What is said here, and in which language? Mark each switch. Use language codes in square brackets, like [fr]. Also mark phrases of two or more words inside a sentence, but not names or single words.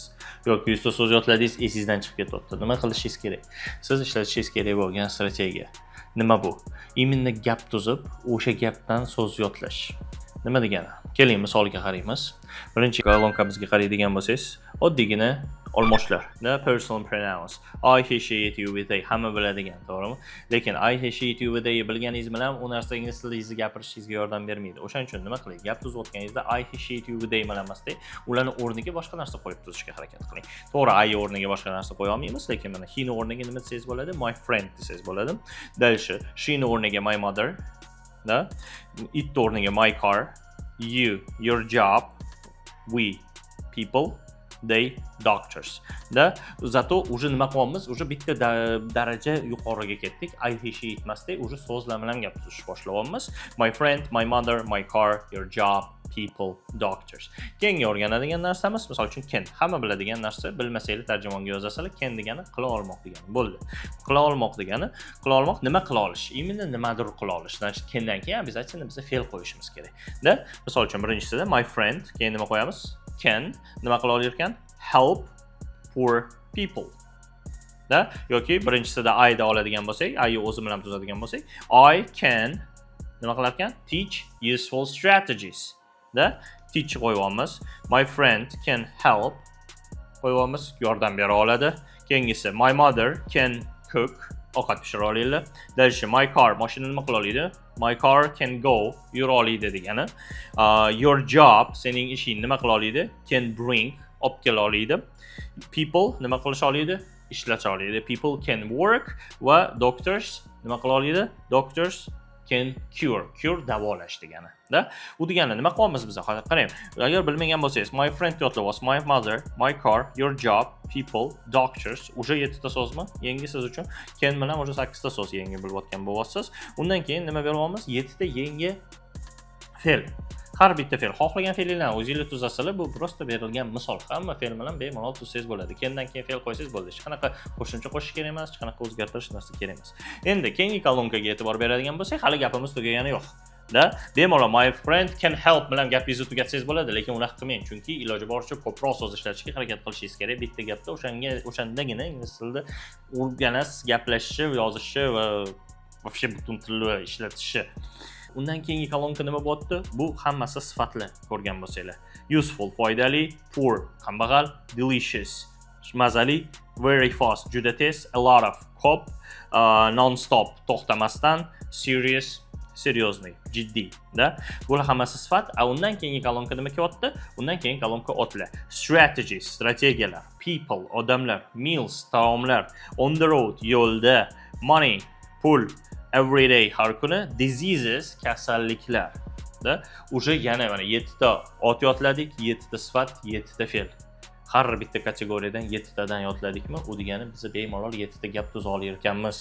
[uz] Yoki 100 ta so'z yodladingiz, esingizdan chiqib ketyapti. Nima qilishingiz kerak? Siz ishlatishingiz kerak bo'lgan strategiya. Nima bu? Imенно gap tuzib, o'sha gapdan so'z yodlash. Nima degani? Keling misolga qaraymiz. Birinchi kolonkimizga qaraydigan bo'lsangiz, oddiygina olmoshlar. [en] The personal pronouns. I, he, she, it, you, with, they [uz] hamma biladigan, to'g'rimi? Lekin [en] I, he, she, it, you, with, they [uz] bilganingiz bilan u narsa ingliz tilida gapirishingizga yordam bermaydi. O'shaning uchun nima qiling? Gap tuzayotganingizda [en] I, he, she, it, you, with, they [uz] bilan emasda, ularni o'rniga boshqa narsa qo'yib tuzishga harakat qiling. To'g'ri, I o'rniga boshqa narsa qo'ya olmaymiz, lekin mana he ni o'rniga nima desangiz bo'ladi? [en] My friend [uz] desangiz bo'ladi. Dalshi, she ni o'rniga [en] my mother, [uz] da? [en] It o'rniga my car, you, your job, we, people, they, doctors. [ru] Да, зато уже [uz] nima qilyapmiz? Уже bitta daraja yuqoriga ketdik. [en] I, he, she [uz] etmasdan, уже so'zlar bilan gap tuzish boshlayapmiz. [en] My friend, my mother, my car, your job, people, doctors. [uz] Keyingi o'rganadigan narsamiz, misol uchun can. Hamma biladigan narsa, bilmasanglar tarjimonga yozasizlar, can degani qila olmoq degani. Bo'ldi. Qila olmoq degani, qila olmoq nima qila olish? Imенно nimadir qila olish. Значит, candan keyin обязательно biz fe'l qo'yishimiz kerak. Da, misol uchun birinchisida [en] my friend, [uz] keyin nima qo'yamiz? Can nima qila olar ekan? [en] Help poor people. [uz] Da, yoki birinchisida I da oladigan bo'lsak, I o'zi bilan tuzadigan bo'lsak, [en] I can [uz] nima qilar ekan? [en] Teach useful strategies. [uz] Da, teach qo'yamiz. [en] My friend can help [uz] qo'yamiz, yordam bera oladi. [en] Keyingisi my mother can cook, [uz] ovqat pishira oladi. [en] Dalshi my car, [uz] mashina nima qila oladi? [en] My car can go, [uz] yura oladi degani. [en] Your job, [uz] sening ishing nima qila oladi? [en] Can bring, [uz] olib kela oladi. People nima qilish oladi? Ishlata oladi. [en] People can work [uz] va doctors nima qila oladi? [en] Doctors can cure [uz] davolash degani. Da? U degani nima qilyapmiz biz? Hozir qarang. Agar bilmagan bo'lsangiz, [en] my friend yodlayapsiz, my mother, my car, your job, people, doctors, [uz] уже 7 ta so'zmi? Yangi siz uchun can bilan уже 8 ta so'z yangi bilib bo'lyapsiz. Undan keyin nima beryapmiz? 7 ta yangi fe'l. Har bitta fe'l, xohlagan fe'llarni o'zingizlar tuzasizlar, bu prosta berilgan misol. Hamma fe'l bilan bemalol tuzsangiz bo'ladi. Kendan keyin fe'l qo'ysangiz bo'ldi. Hech qanaqa qo'shimcha qo'shish kerak emas, hech qanaqa o'zgartirish narsa kerak emas. Endi keyingi kolonkaga e'tibor beradigan bo'lsak, hali gapimiz tugagani yo'q. Da, bemalol [en] my friend can help [uz] bilan gapingizni tugatsangiz bo'ladi, lekin unaqa qilmang, chunki iloji boricha ko'proq so'z ishlatishga harakat qilishingiz kerak. Bitta gapda o'shandagina ingliz tilida o'rganasiz, gaplashishni, yozishni va вообще butun tilni ishlatishni. Undan keyingi kolonka nima bo'pti? Bu hammasi sifatli ko'rgan bo'lsanglar. Useful, foydali, poor, kambag'al, delicious, mazali, [en] very fast, [uz] juda tez, [en] a lot of, [uz] ko'p, non-stop, to'xtamasdan, [en] serious, seriously, [uz] jiddiy, da? Bular hammasi sifat. Undan keyingi kolonka nima kelyapti? Undan keyin kolonka otlar. Strategies, strategiyalar, people, odamlar, meals, taomlar, [en] on the road, [uz] yo'lda, money, pul, everyday, har kuni, diseases, kasalliklar. Da, уже yana mana 7 ta ot yodladik, 7 ta sifat, 7 ta fe'l. Har bitta kategoriyadan 7 tadan yodladikmi? U degani biz bemalol 7 ta gap tuza olar ekanmiz.